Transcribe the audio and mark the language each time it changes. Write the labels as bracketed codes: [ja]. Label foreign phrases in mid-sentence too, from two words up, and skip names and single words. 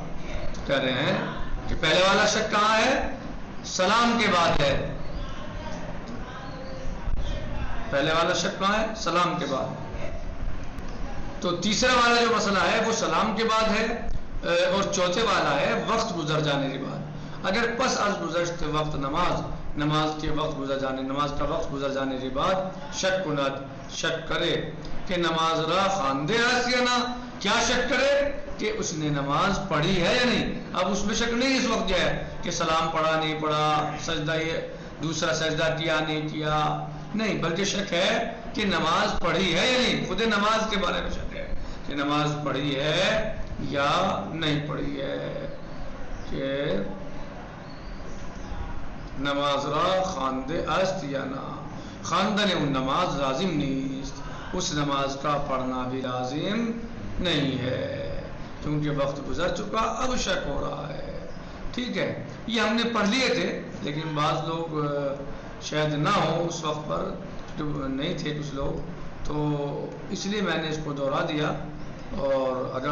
[ur] کہہ رہے ہیں کہ پہلے والا شک کہاں ہے، سلام کے بعد ہے، پہلے والا شک کہاں ہے، سلام کے بعد، تو تیسرا والا جو مسئلہ ہے وہ سلام کے بعد ہے، اور چوتھے والا ہے وقت گزر جانے کے بعد۔ [fa] اگر پس از گزشت وقت [ur] نماز کے وقت گزر جانے، نماز کا وقت گزر جانے کے بعد [fa] شک کند، [ur] شک کرے کہ [fa] نماز را خواندے است یا نہ، [ur] کیا شک کرے کہ اس نے نماز پڑھی ہے یا نہیں، اب اس میں شک نہیں اس وقت جو ہے کہ سلام پڑھا نہیں پڑھا، سجدہ دوسرا سجدہ کیا نہیں کیا، نہیں، بلکہ شک ہے کہ نماز پڑھی ہے یا نہیں، خود نماز کے بارے میں شک ہے کہ نماز پڑھی ہے یا نہیں پڑھی ہے، کہ [fa] نماز را خواندے است یا نہ، خواندن ان نماز لازم نیست، [ur] اس نماز کا پڑھنا بھی لازم نہیں ہے، کیونکہ وقت گزر چکا، اب شک ہو رہا ہے۔ ٹھیک ہے، یہ ہم نے پڑھ لیے تھے، لیکن بعض لوگ شاید نہ ہو اس وقت پر، جو نہیں تھے کچھ لوگ، تو اس لیے میں نے اس کو دوہرا دیا، اور اگر